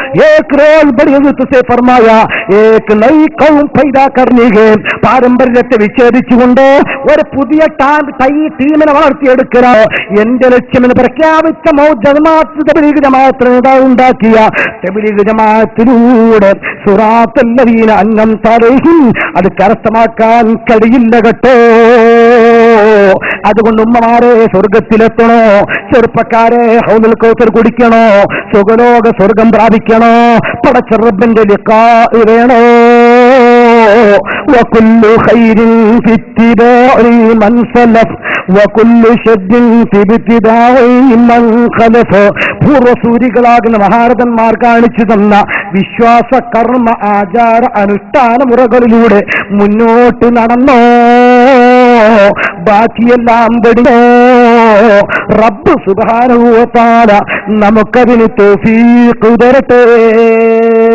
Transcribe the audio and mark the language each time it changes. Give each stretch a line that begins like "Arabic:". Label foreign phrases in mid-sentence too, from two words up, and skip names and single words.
Malayalam: പാരമ്പര്യത്തെ വിച്ഛേദിച്ചുകൊണ്ട് ഒരു പുതിയ ടീമിനെ വളർത്തിയെടുക്കുക എന്റെ ലക്ഷ്യമെന്ന് പ്രഖ്യാപിച്ച ജമാഅത്ത് നേതാവ് ഉണ്ടാക്കിയ തബ്ലീഗ് ജമാഅത്തിലൂടെ
Arabic: صراط الذين أنعمت عليهم
Malayalam: അത് കരസ്ഥമാക്കാൻ കഴിയില്ല കേട്ടോ. അതുകൊണ്ട് ഉമ്മമാരെ സ്വർഗത്തിലെത്തണോ, ചെറുപ്പക്കാരെ ഹൗദുൽ കൗസർ കുടിക്കണോ, സുഖലോക സ്വർഗം പ്രാപിക്കണോ, പടച്ച റബ്ബിന്റെ ലിഖാഇ വേണോ?
Arabic: وكل خير في اتباع من سلف وكل شد في ابتداع من خلف.
Malayalam: പൂർവസൂരികളാകുന്ന മഹാരഥന്മാർ കാണിച്ചു തന്ന വിശ്വാസ കർമ്മ ആചാര അനുഷ്ഠാന മുറകളിലൂടെ മുന്നോട്ട് നടന്നോ, ബാക്കിയെല്ലാം പഠിച്ചോ. റബ്ബ്
Arabic: سبحانه وتعالى
Malayalam: നമുക്കതിന് തൗഫീഖ് തരട്ടെ.